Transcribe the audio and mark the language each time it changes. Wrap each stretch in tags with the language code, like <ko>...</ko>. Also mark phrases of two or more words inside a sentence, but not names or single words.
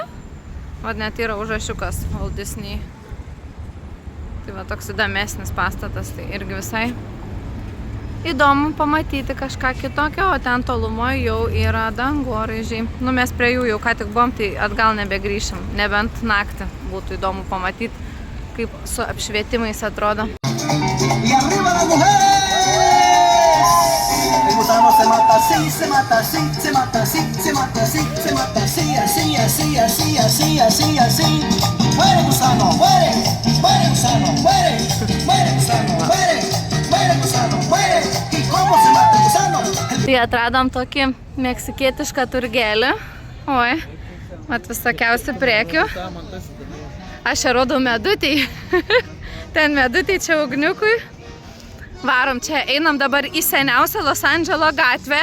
<lt>Vat net yra užrašiukas Walt Disney. Tai va toks įdomesnis pastatas, tai irgi visai įdomu pamatyti kažką kitokio, o ten tolumoje jau yra dangoraižiai. Nu, mes prie jų jau ką tik buvom, tai atgal nebegrįšim, nebent naktį būtų įdomu pamatyti, kaip su apšvietimais atrodo.</lt> <es>Se mata así, se mata así, se mata así, se mata así, se mata así, así, así, así, así, así, así. Muere gusano, muere, muere gusano, muere, muere gusano, muere, muere gusano, muere. ¿Y cómo se mata gusano?</es> <lt>Tai atradom tokį meksikietišką turgelį. Oi, mat visokiausių prekių. Aš čia rodau medutį. Ten medutį čia ugniukui. Varom čia, einam dabar į seniausią Los Andželo gatvę.</lt>